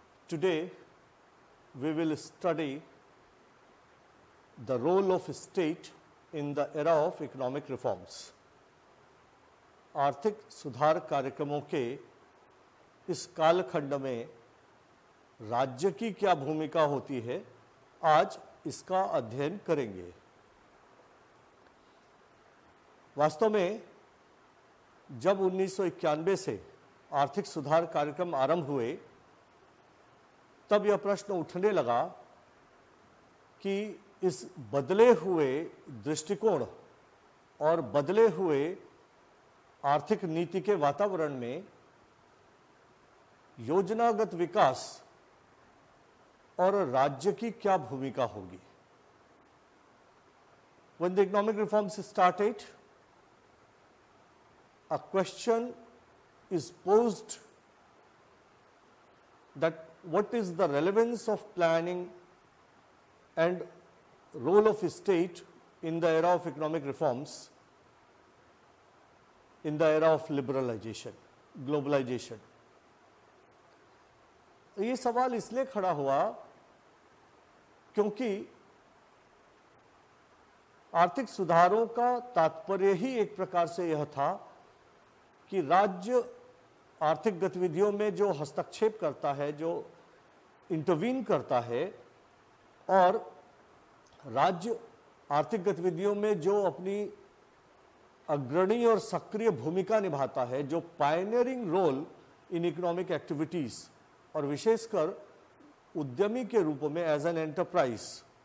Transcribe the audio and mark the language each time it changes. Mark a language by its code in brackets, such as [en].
[en] Today we will study the role of state in the era of economic reforms. [hi] आर्थिक सुधार कार्यक्रमों के इस कालखंड में राज्य की क्या भूमिका होती है, आज इसका अध्ययन करेंगे। वास्तव में जब 1991 से आर्थिक सुधार कार्यक्रम आरंभ हुए, तब यह प्रश्न उठने लगा कि इस बदले हुए दृष्टिकोण और बदले हुए आर्थिक नीति के वातावरण में योजनागत विकास और राज्य की क्या भूमिका होगी। [en] When the economic reforms started, a question is posed that what is the relevance of planning and role of state in the era of economic reforms, in the era of liberalization, globalization. [hi] ये सवाल इसलिए खड़ा हुआ क्योंकि आर्थिक सुधारों का तात्पर्य ही एक प्रकार से यह था कि राज्य आर्थिक गतिविधियों में जो हस्तक्षेप करता है, जो इंटरवीन करता है, और राज्य आर्थिक गतिविधियों में जो अपनी अग्रणी और सक्रिय भूमिका निभाता है, जो [en] pioneering role in economic activities, [hi] और विशेषकर उद्यमी के रूप में [en] As an enterprise.